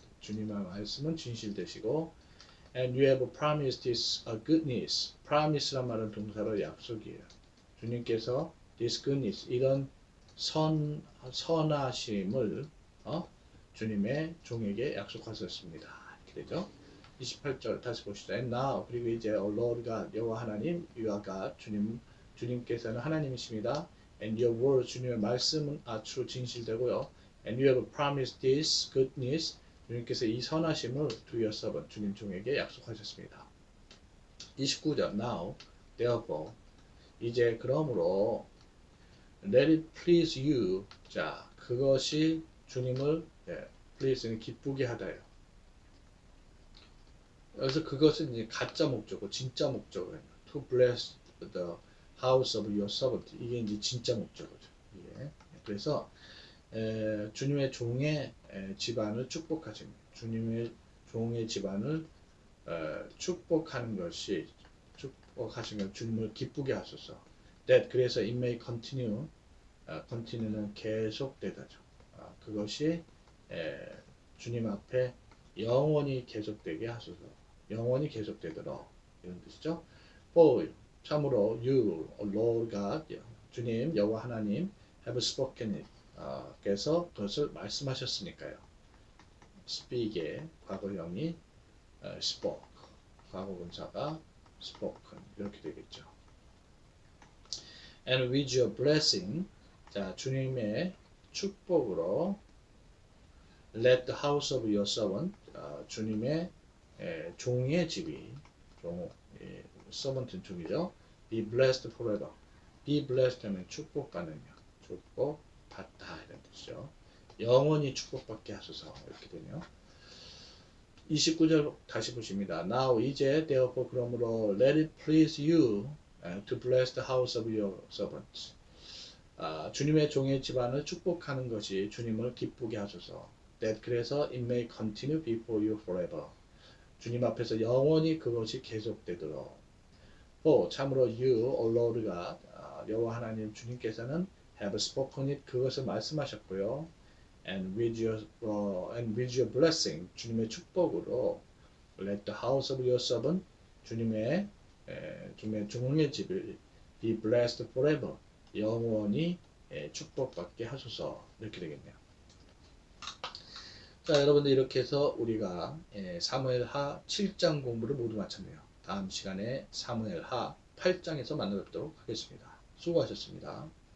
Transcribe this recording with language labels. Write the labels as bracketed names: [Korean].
[Korean] 주님의 말씀은 진실되시고, [English] and you have promised this goodness. [Korean] promise란 말은 동사로 약속이에요. 주님께서 [English] this goodness, [Korean] 이런 선하심을 주님의 종에게 약속하셨습니다. 이렇게 되죠. 28절 다시 보시죠. [English] And now, [Korean] 그리고 이제 [English] O Lord God, [Korean] 여호와 하나님, [English] you are God. [Korean] 주님께서는 하나님이십니다. [English] And your word, [Korean] 주님의 말씀은 [English] true, [Korean] 진실되고요. [English] And you have promised this goodness. [Korean] 주님께서 이 선하심을 [English] to your servant, [Korean] 주님 종에게 약속하셨습니다. [English] 29절 Now, therefore, [Korean] 이제 그러므로 [English] let it please you. [Korean] 자, 그것이 주님을 please는 기쁘게 하다요. 그래서 그것은 이제 가짜 목적어, 진짜 목적어예요. [English] To bless the house of your servant. [Korean] 이게 이제 진짜 목적어죠. 예. 그래서 주님의 종의 집안을 축복하십니다. 주님의 종의 집안을 축복하는 것이, 축복하시면 주님을 기쁘게 하소서. [English] That, [Korean] 그래서 [English] it may continue. [Korean] continue는 계속되다죠. 그것이 주님 앞에 영원히 계속되게 하소서. 영원히 계속되도록, 이런 뜻이죠. [English] For, [Korean] 참으로 [English] you, Lord God, [Korean] 주님, 여호와 하나님, [English] have spoken it. [Korean] 께서 그것을 말씀하셨으니까요. speak의 과거형이 spoke, 과거분사가 spoken, 이렇게 되겠죠. [English] And with your blessing, [Korean] 자, 주님의 축복으로 [English] let the house of your servant, [Korean] 주님의 종의 집이, servant은 종이죠. [English] be blessed forever. [Korean] be blessed 하면 축복받느냐, 축복받다 이런 뜻이죠. 영원히 축복받게 하소서, 이렇게 되네요. 29절 다시 보십니다. [English] Now, [Korean] 이제 [English] therefore, [Korean] 그러므로 [English] let it please you to bless the house of your servants. [Korean] 주님의 종의 집안을 축복하는 것이 주님을 기쁘게 하소서. [English] That, [Korean] 그래서 [English] it may continue before you forever. [Korean] 주님 앞에서 영원히 그것이 계속되도록. [English] For, [Korean] 참으로 [English] you, O Lord God, [Korean] 여호와 하나님 주님께서는 [English] have spoken it, [Korean] 그것을 말씀하셨고요. [English] And with your blessing, [Korean] 주님의 축복으로 [English] let the house of your servant, [Korean] 주님의 종의 집을 [English] be blessed forever, [Korean] 영원히 축복받게 하소서, 이렇게 되겠네요. 자, 여러분들 이렇게 해서 우리가 사무엘하 7장 공부를 모두 마쳤네요. 다음 시간에 사무엘하 8장에서 만나뵙도록 하겠습니다. 수고하셨습니다.